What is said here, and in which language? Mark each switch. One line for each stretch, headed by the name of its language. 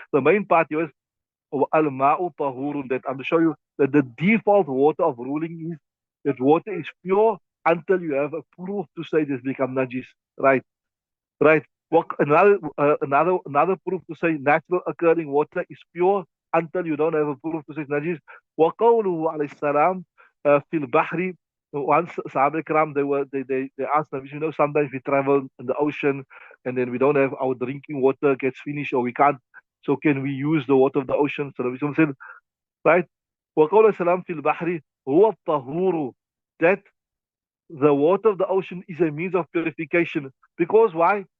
English: The main part here is
Arabic: al-ma'u tahurun,
English: that I'm to show you that the default water of ruling is that water is pure until you have a proof to say this become najis, right? Right. What another proof to say natural occurring water is pure until you don't have a proof to say it's najis.
Arabic: وقوله عليه السلام في البحر.
English: Once Sahaba Ikram, they asked Nabi, you know, sometimes we travel in the ocean and then we don't have our drinking water gets finished or we can't, so can we use the water of the ocean? So Nabi said, right?
Arabic: وقوله السلام في البحر هو الطهور,
English: that the water of the ocean is a means of purification. Because why?